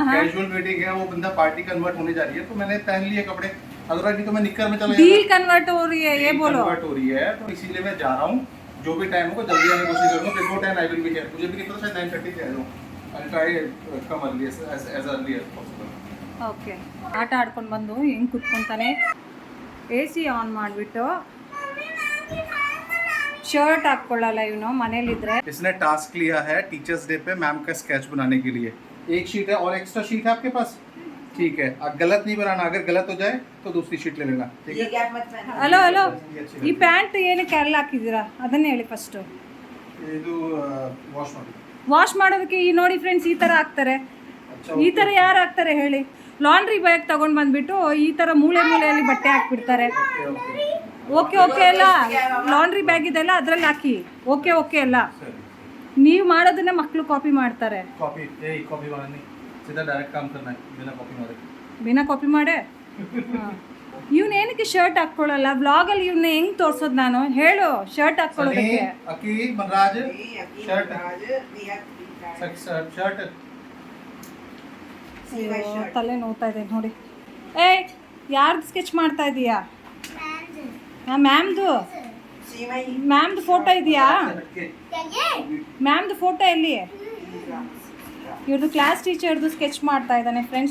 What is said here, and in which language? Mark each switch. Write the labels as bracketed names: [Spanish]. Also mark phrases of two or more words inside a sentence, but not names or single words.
[Hindi] कैजुअल मीटिंग है, वो बंदा पार्टी कन्वर्ट होने जा रही है, तो मैंने पहन लिए कपड़े, अदरवाइज नहीं तो मैं निक्कर में चला डील कन्वर्ट हो रही है, ये बोलो। कन्वर्ट हो रही है, तो इसीलिए मैं जा रहा हूँ। जो भी टाइम होगा जल्दी आने की कोशिश करूँगा। [English] before 10 I will be here. [Hindi] मुझे भी नहीं पता, शायद 9:30 पे आ जाऊँ। [English] I will try come early as early as possible. [Kannada] ಓಕೆ, ಆಟ ಆಡ್ಕೊಂಡು ಬಂದು ಹೆಂಗೆ ಕುತ್ಕೊತಾನೆ. ಎ ಸಿ ಆನ್ ಮಾಡಿಬಿಟ್ಟು ಶರ್ಟ್ ಹಾಕ್ಕೊಳ್ಳಲ್ಲ ಇವನು ಮನೇಲಿದ್ರೆ. [Hindi] इसने टास्क लिया है [English] teachers day [Hindi] पे मैम का स्केच बनाने के लिए। एक शीट है और एक्स्ट्रा शीट है आपके पास? ठीक है, अब गलत नहीं बनाना, अगर गलत हो जाए तो दूसरी शीट ले लेना, ठीक है? [Kannada] ಹಲೋ ಹಲೋ, ಈ ಪ್ಯಾಂಟ್ ಏನಕ್ಕೆ ಎಲ್ಲ ಹಾಕಿದ್ದೀರಾ ಅದನ್ನೇ ಹೇಳಿ ಫಸ್ಟು. ಇದು ವಾಶ್ ಮಾಡಿ. ವಾಶ್ ಮಾಡೋದಕ್ಕೆ ಈ ನೋಡಿ ಫ್ರೆಂಡ್ಸ್, ಈ ಥರ ಹಾಕ್ತಾರೆ. ಈ ಥರ ಯಾರು ಹಾಕ್ತಾರೆ ಹೇಳಿ? ಲಾಂಡ್ರಿ ಬ್ಯಾಗ್ ತೊಗೊಂಡು ಬಂದುಬಿಟ್ಟು ಈ ಥರ ಮೂಲೆ ಮೂಲೆಯಲ್ಲಿ ಬಟ್ಟೆ ಹಾಕ್ಬಿಡ್ತಾರೆ. ಓಕೆ ಓಕೆ ಅಲ್ಲ, ಲಾಂಡ್ರಿ ಬ್ಯಾಗ್ ಇದೆಲ್ಲ ಅದರಲ್ಲಿ ಹಾಕಿ. ಓಕೆ ಓಕೆ ಅಲ್ಲ, ನೀವು ಮಾಡೋದನ್ನ ಮಕ್ಕಳು ಕಾಪಿ ಮಾಡ್ತಾರೆ. [Hindi] कॉपी बनानी, सीधा डायरेक्ट काम करना है बिना कॉपी मारे. बिना कॉपी माडे. [Kannada] ಇವ್ನು ಏನಕ್ಕೆ ಶರ್ಟ್ ಹಾಕ್ಕೊಳ್ಳಲ್ಲ? ಬ್ಲಾಗಲ್ಲಿ ಇವ್ನ ಹೆಂಗೆ ತೋರ್ಸೋದು ನಾನು ಹೇಳು? ಶರ್ಟ್ ಹಾಕ್ಕೊಳ್ಳೋದಕ್ಕೆ अकी मनराज शर्ट शर्ट ತಲೆ ನೋವ್ತಾ ಇದೆ ನೋಡಿ. ಏಯ್, ಯಾರ್ದು ಸ್ಕೆಚ್ ಮಾಡ್ತಾ ಇದೀಯಾ? ಮ್ಯಾಮ್ದು ಫೋಟೋ ಇದೆಯಾ? ಮ್ಯಾಮ್ದು ಫೋಟೋ ಎಲ್ಲಿ? ಇವ್ರದ್ದು ಕ್ಲಾಸ್ ಟೀಚರ್ದು ಸ್ಕೆಚ್ ಮಾಡ್ತಾ ಇದ್ದಾನೆ ಫ್ರೆಂಡ್ಸ್.